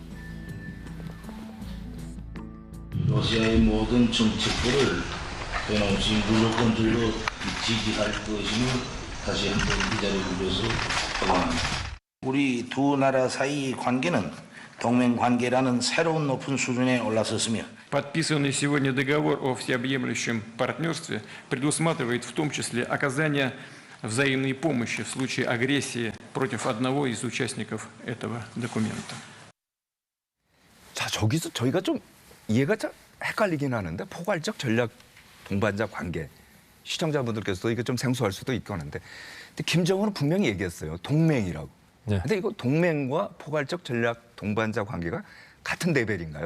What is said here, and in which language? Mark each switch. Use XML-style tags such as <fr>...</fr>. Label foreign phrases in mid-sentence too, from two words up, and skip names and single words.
<ko>러시아의 모든 정책들을 변함없이 무조건적으로 지지할 것임을 다시 한번 이 자리에 빌어서 확인합니다. 우리 두 나라 사이의 관계는 동맹 관계라는 새로운 높은 수준에 올라섰으며</ko> <ru>Подписанный сегодня договор о всеобъемлющем партнерстве предусматривает в том числе оказание взаимной помощи в случае агрессии против одного из участников этого документа.</ru> <ko>자, 저기서 저희가 좀 이해가 좀 헷갈리긴 하는데 포괄적 전략 동반자 관계. 시청자분들께서도 이게 좀 생소할 수도 있고 하는데 근데 김정은은 분명히 얘기했어요. 동맹이라고. 네. 근데 이거 동맹과 포괄적 전략 동반자 관계가 같은 레벨인가요?</ko>